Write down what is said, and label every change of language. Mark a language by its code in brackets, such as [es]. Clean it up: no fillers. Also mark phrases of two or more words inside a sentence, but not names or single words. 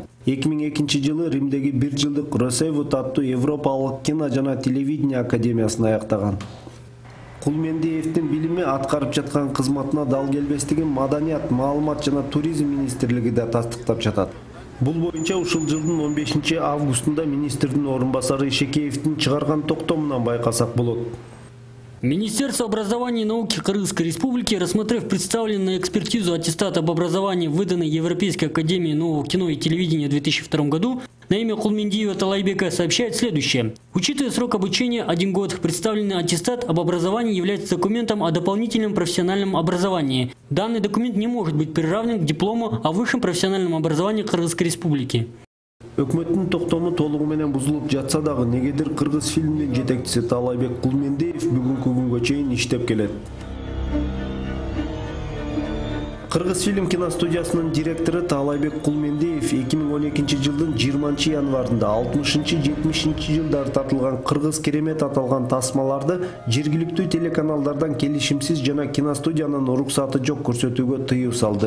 [ky] 2002 жылы Римдеги 1 жылдык Росевут аттуу Европалык кино жана телевидение академиясын аяктаган. Кулмендиевдин билими аткарып жаткан кызматына дал келбестигин Маданият, маалымат жана туризм министрлиги да тастыктап жатат. Бул боюнча ушул жылдын 15 августунда министрдин орун басары Ишекеевдин чыгарган токтомунан байкасак болот. [ru] Министерство образования и науки Кыргызской Республики, рассмотрев представленный на экспертизу аттестат об образовании, выданный Европейской академией нового кино и телевидения в 2002 году, на имя Кулмендиева Таалайбека сообщает следующее. Учитывая срок обучения 1 год, представленный аттестат об образовании является документом о дополнительном профессиональном образовании. Данный документ не может быть приравнен к диплому о высшем профессиональном образовании Кыргызской Республики. [ky] Өкмөттүн токтому толугу менен бузулуп жатса дагы, негедир Кыргыз фильмдин жетекчиси Таалайбек Кулмендиев бүгүнкү күнгө чейин иштеп келет. Кыргыз фильм киностудиясынын директору Таалайбек Кулмендиев 2012 жылдын 20 январында 60-70 жылдары тартылган Кыргыз керемет аталган тасмаларды жергиликтүү телеканалдардан келишимсиз жана киностудиянын уруксаты жок көрсөтүүгө тыюу салды.